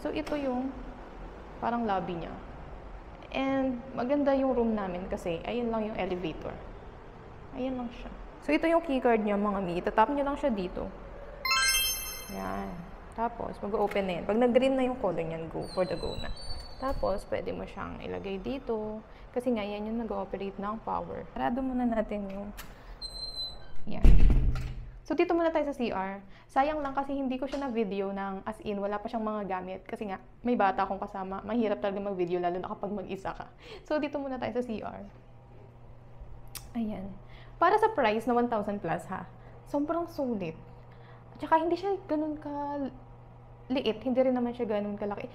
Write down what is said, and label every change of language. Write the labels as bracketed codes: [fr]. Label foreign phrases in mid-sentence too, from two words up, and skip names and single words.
[tl] So ito yung parang lobby niya. And maganda yung room namin kasi ayan lang yung elevator. Ayan lang siya. So ito yung keycard niya mga mi. Itatap niyo lang siya dito. Ayan. Tapos, mag-open na yan. Pag nag-green na yung color niyan, [en] go for the go na. [tl] Tapos, pwede mo siyang ilagay dito. Kasi nga, yan yung nag-ooperate ng power. Sarado muna natin yung... Yan. So, dito muna tayo sa CR. Sayang lang kasi hindi ko siya na-video ng [en] as in, [tl] wala pa siyang mga gamit. Kasi nga, may bata akong kasama. Mahirap talaga mag-video, lalo na kapag mag-isa ka. So, dito muna tayo sa CR. Ayan. Para sa price na 1,000 plus ha, sobrang sulit. Tsaka hindi siya ganun ka liit, hindi rin naman siya ganun kalaki.